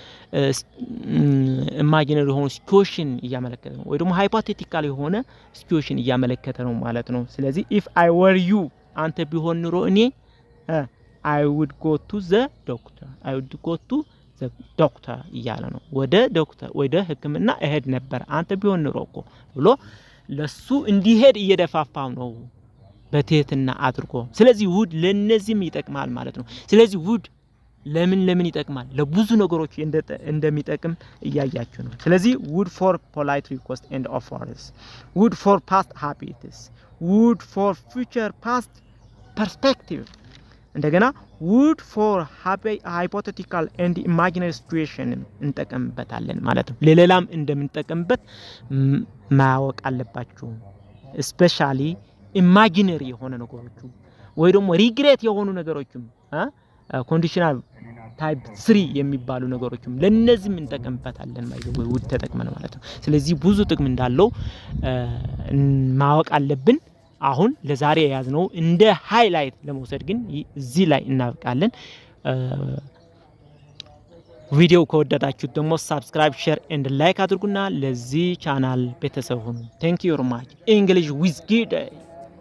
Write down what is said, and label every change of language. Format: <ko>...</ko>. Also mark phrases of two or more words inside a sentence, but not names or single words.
<am>ኢማጂነሪ ሆኖ ሲቹዌሽን እያመለከተ ነው ወይ ደግሞ ሃይፖቴቲካል የሆነ ሲቹዌሽን እያመለከተ ነው ማለት ነው። ስለዚህ</am> <en>if I were you</en> <am>አንተ ቢሆን ኑሮ እኔ</am> <en>I would go to the doctor</en> <am>እያለ ነው። ወደ ህክምና እሄድ ነበር አንተ ቢሆን ኑሮ እኮ ብሎ ለሱ እንዲሄድ እየደፋፋው ነው በትህትና አድርጎ። ስለዚህ would ለነዚህም ይጠቅማል ማለት ነው። ስለዚህ would ለምን ይጠቅማል? ለብዙ ነገሮች እንደሚጠቅም እያያችሁ ነው። ስለዚህ</am> <en>would for polite request and offers, would for past habits, would for future past perspective</en> <am>እንደገና</am> <en>would for hypothetical and imaginary situation</en> <am>እንጠቀምበታለን ማለት ነው። ለሌላም እንደምንጠቀምበት ማወቅ አለባችሁ።</am> <en>especially imaginary</en> <am>የሆነ ነገሮች ወይ ደግሞ regret የሆኑ ነገሮችም</am> <en>conditional type 3</en> <am>የሚባሉ ነገሮችም ለነዚህም እንጠቀምበታለን ማለት ነው። would ተጠቅመን ማለት ነው። ስለዚህ ብዙ ጥቅም እንዳለው ማወቅ አለብን። አሁን ለዛሬ ያዝነው እንደ ሃይላይት ለመውሰድ ግን እዚህ ላይ እናብቃለን። ቪዲዮ ከወደዳችሁት ደግሞ ሰብስክራይብ፣</am> <en>share and like</en> <am>አድርጉና ለዚህ ቻናል ቤተሰብ ሁኑ።</am> <en>Thank you very much.</en> <am>English with Gide</am>